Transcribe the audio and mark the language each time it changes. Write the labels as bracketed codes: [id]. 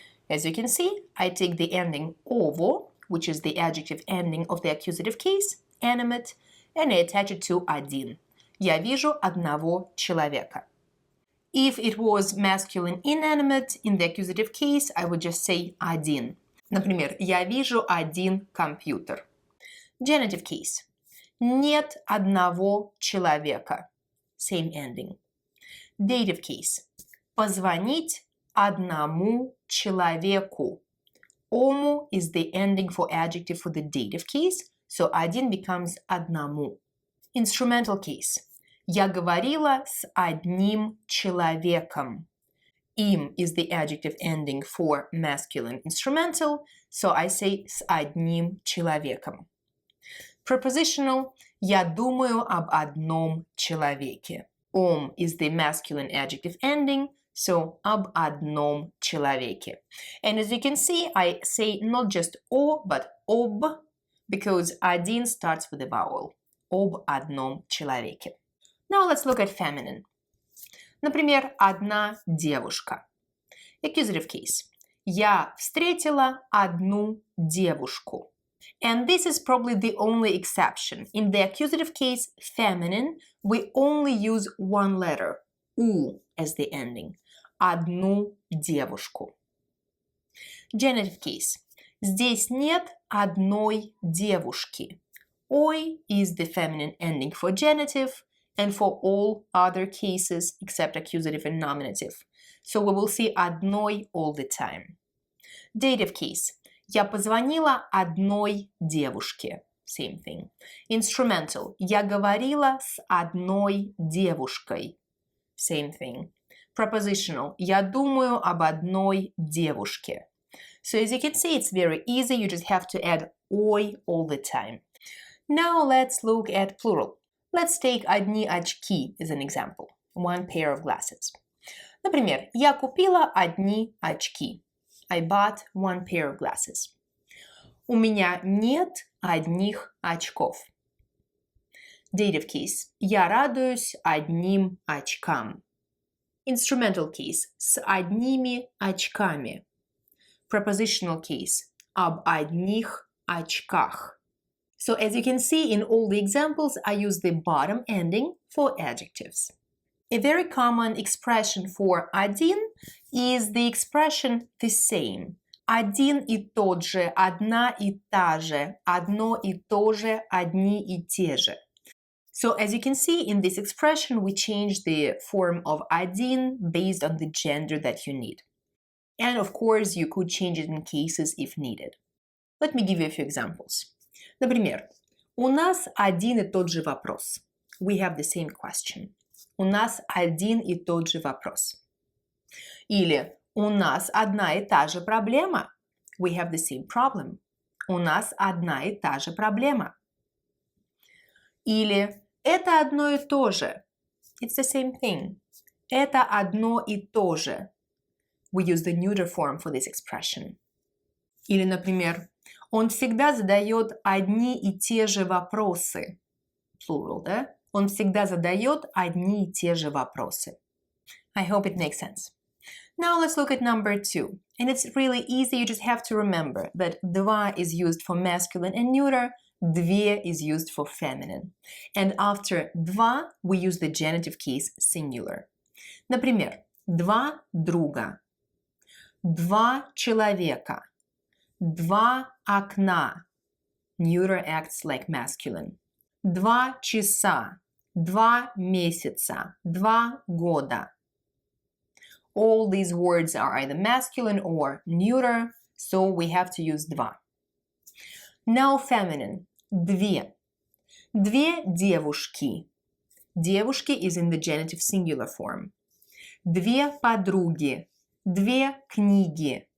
[en] As you can see, I take the ending ovo, which is the adjective ending of the accusative case, animate, and I attach it to один. [ru] Я вижу одного человека. [en] If it was masculine inanimate, in the accusative case, I would just say один. [ru] Например, я вижу один компьютер. [en] Genitive case. [ru] Нет одного человека. [en] Same ending. Dative case. [ru] Позвонить одному человеку. [en] Ому is the ending for adjective for the dative case, so один becomes одному. Instrumental case. [ru] Я говорила с одним человеком. [en] Им is the adjective ending for masculine instrumental, so I say [ru] с одним человеком. [en] Prepositional. [ru] Я думаю об одном человеке. [en] Is the masculine adjective ending, so [ru] об одном человеке. [en] And as you can see, I say not just о, but об, because один starts with a vowel. [ru] Об одном человеке. [en] Now let's look at feminine. [ru] Например, одна девушка. [en] Accusative case. [ru] Я встретила одну девушку. [en] And this is probably the only exception. In the accusative case, feminine, we only use one letter, у, as the ending. [ru] Одну девушку. [en] Genitive case. [ru] Здесь нет одной девушки. [en] Ой is the feminine ending for genitive and for all other cases except accusative and nominative. So we will see одной all the time. Dative case. [ru] Я позвонила одной девушке. [en] Same thing. Instrumental. [ru] Я говорила с одной девушкой. [en] Same thing. Prepositional. [ru] Я думаю об одной девушке. [en] So as you can see, it's very easy. You just have to add ой all the time. Now let's look at plural. Let's take [ru] одни очки [en] as an example. One pair of glasses. [ru] Например, я купила одни очки. [en] I bought one pair of glasses. [ru] У меня нет одних очков. [en] Dative case. [ru] Я радуюсь одним очкам. [en] Instrumental case. [ru] С одними очками. [en] Prepositional case. [ru] Об одних очках. [en] So as you can see in all the examples, I use the bottom ending for adjectives. A very common expression for один is the expression the same. [ru] Один и тот же, одна и та же, одно и то же, одни и те же. [en] So as you can see in this expression, we change the form of один based on the gender that you need. And of course, you could change it in cases if needed. Let me give you a few examples. [ru] Например, у нас один и тот же вопрос. [en] We have the same question. [ru] У нас один и тот же вопрос. Или у нас одна и та же проблема. [en] We have the same problem. [ru] У нас одна и та же проблема. Или это одно и то же. [en] It's the same thing. [ru] Это одно и то же. [en] We use the neuter form for this expression. [ru] Или, например, он всегда задает одни и те же вопросы. [en] Plural, да? [ru] Он всегда задает одни и те же вопросы. [en] I hope it makes sense. Now let's look at number 2. And it's really easy, you just have to remember that два is used for masculine and neuter, две is used for feminine. And after два, we use the genitive case singular. [ru] Например, два друга, два человека, два окна. [en] Neuter acts like masculine. [ru] Два часа, два месяца, два года. [en] All these words are either masculine or neuter, so we have to use два. Now feminine. [ru] Две. Две девушки. [en] Девушки is in the genitive singular form. [ru] Две подруги. Две книги.